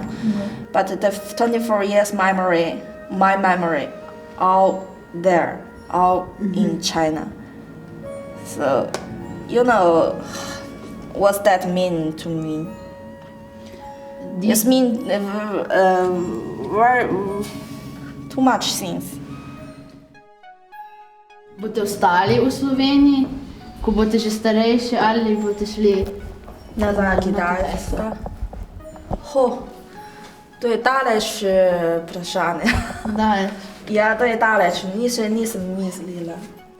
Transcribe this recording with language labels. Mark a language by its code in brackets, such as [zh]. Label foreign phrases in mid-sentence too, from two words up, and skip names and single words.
[en] But the 24 years memory, my memory, all there, all in China. So, you know, what's that mean to me? It means too much things. [sl] Boste ostali v Sloveniji, ko boste že starejši ali boste šli nazaj na Kitajsko? To je daleč vprašanje. Daleč? Ja, to je daleč, nisem mislila.